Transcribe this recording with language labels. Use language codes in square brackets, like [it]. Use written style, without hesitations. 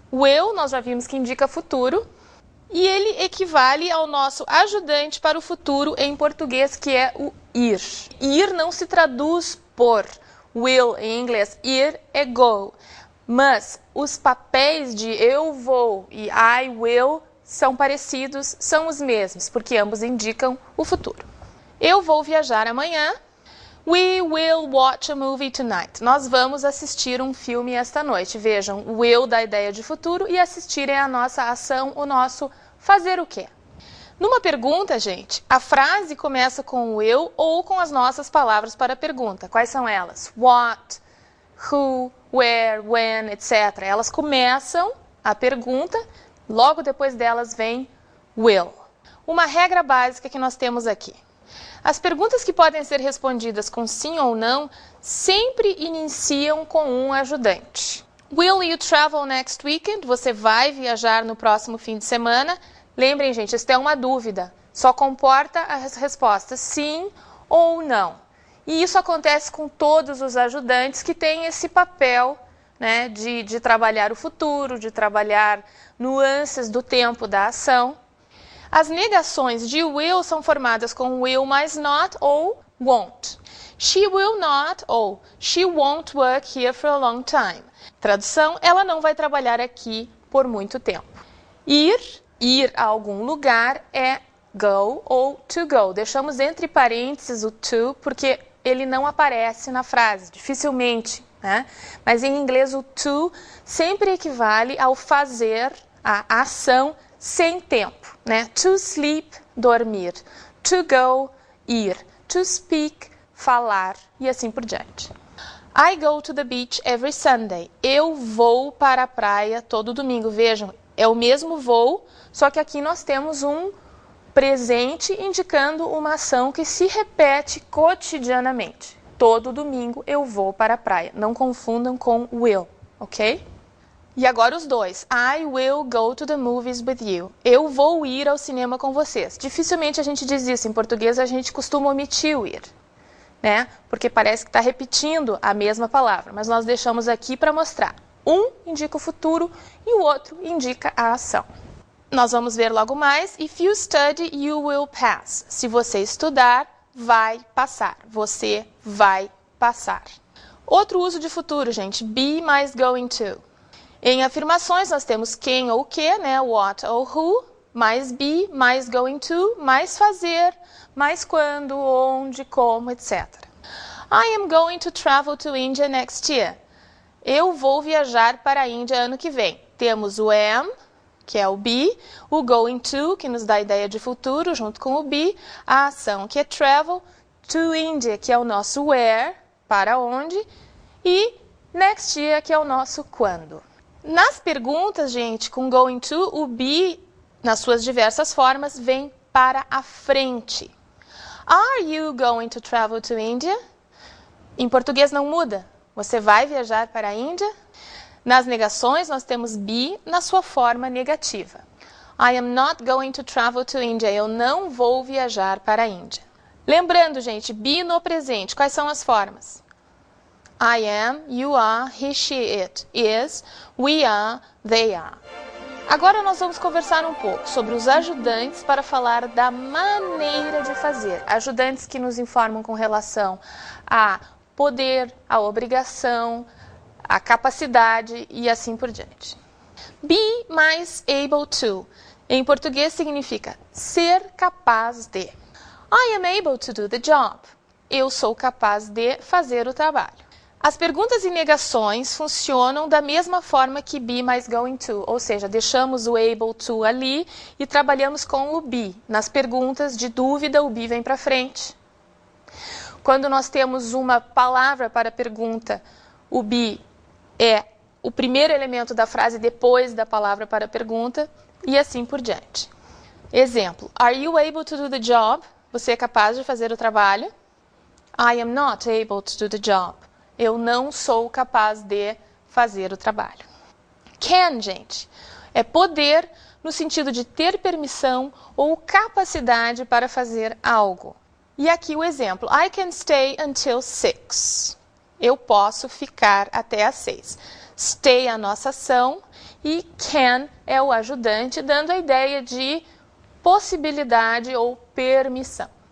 [pt] O eu, nós já vimos que indica futuro, e ele equivale ao nosso ajudante para o futuro em português, que é o ir. Ir não se traduz por will em inglês, ir é go. Mas os papéis de eu vou e I will são parecidos, são os mesmos, porque ambos indicam o futuro. Eu vou viajar amanhã. [en] We will watch a movie tonight. [pt] Nós vamos assistir um filme esta noite. Vejam, o will dá ideia de futuro e assistir é a nossa ação, o nosso fazer o quê? Numa pergunta, gente, a frase começa com o eu ou com as nossas palavras para a pergunta. Quais são elas? [en] What, who, where, when, etc. [pt] Elas começam a pergunta, logo depois delas vem will. Uma regra básica que nós temos aqui. As perguntas que podem ser respondidas com sim ou não sempre iniciam com um ajudante. [en] Will you travel next weekend? [pt] Você vai viajar no próximo fim de semana? Lembrem, gente, isso é uma dúvida. Só comporta as respostas sim ou não. E isso acontece com todos os ajudantes que têm esse papel, né, de trabalhar o futuro, de trabalhar nuances do tempo da ação. As negações de will são formadas com will mais not ou won't. [en] She will not ou she won't work here for a long time. [pt] Tradução, ela não vai trabalhar aqui por muito tempo. Ir a algum lugar é go ou to go. Deixamos entre parênteses o to porque ele não aparece na frase, dificilmente, né? Mas em inglês o to sempre equivale ao fazer, a ação sem tempo, né? [en] To sleep, dormir. To go, ir. To speak, [pt] falar e assim por diante. [en] I go to the beach every Sunday. [pt] Eu vou para a praia todo domingo. Vejam, é o mesmo voo, só que aqui nós temos um presente indicando uma ação que se repete cotidianamente. Todo domingo eu vou para a praia. Não confundam com will, ok? E agora os dois. [en] I will go to the movies with you. [pt] Eu vou ir ao cinema com vocês. Dificilmente a gente diz isso. Em português a gente costuma omitir o ir, né? Porque parece que está repetindo a mesma palavra. Mas nós deixamos aqui para mostrar. Um indica o futuro e o outro indica a ação. Nós vamos ver logo mais. [en] If you study, you will pass. [pt] Se você estudar, vai passar. Você vai passar. Outro uso de futuro, gente. Be mais going to. Em afirmações, nós temos quem ou que, né? What ou who. mais be, mais going to, mais fazer, mais quando, onde, como, etc. [en] I am going to travel to India next year. [pt] Eu vou viajar para a Índia ano que vem. Temos o am, que é o be, o going to, que nos dá a ideia de futuro, junto com o be, a ação, que é travel, to India, que é o nosso where, para onde, e next year, que é o nosso quando. Nas perguntas, gente, com going to, o be, nas suas diversas formas, vem para a frente. [en] Are you going to travel to India? [pt] Em português não muda. Você vai viajar para a Índia? Nas negações, nós temos be na sua forma negativa. [en] I am not going to travel to India. [pt] Eu não vou viajar para a Índia. Lembrando, gente, be no presente. Quais são as formas? [en] I am, you are, he, she, it, is, we are, they are. [pt] Agora nós vamos conversar um pouco sobre os ajudantes para falar da maneira de fazer. Ajudantes que nos informam com relação a poder, a obrigação, a capacidade e assim por diante. Be mais able to. Em português significa ser capaz de. [en] I am able to do the job. [pt] Eu sou capaz de fazer o trabalho. As perguntas e negações funcionam da mesma forma que be mais going to, ou seja, deixamos o able to ali e trabalhamos com o be. Nas perguntas de dúvida, o be vem para frente. Quando nós temos uma palavra para pergunta, o be é o primeiro elemento da frase depois da palavra para pergunta e assim por diante. [en] Exemplo, are you able to do the job? [pt] Você é capaz de fazer o trabalho? [en] I am not able to do the job. [pt] Eu não sou capaz de fazer o trabalho. Can, gente, é poder no sentido de ter permissão ou capacidade para fazer algo. E aqui o exemplo, [en] I can stay until 6. [pt] Eu posso ficar até às 6. Stay é a nossa ação e can é o ajudante, dando a ideia de possibilidade ou permissão.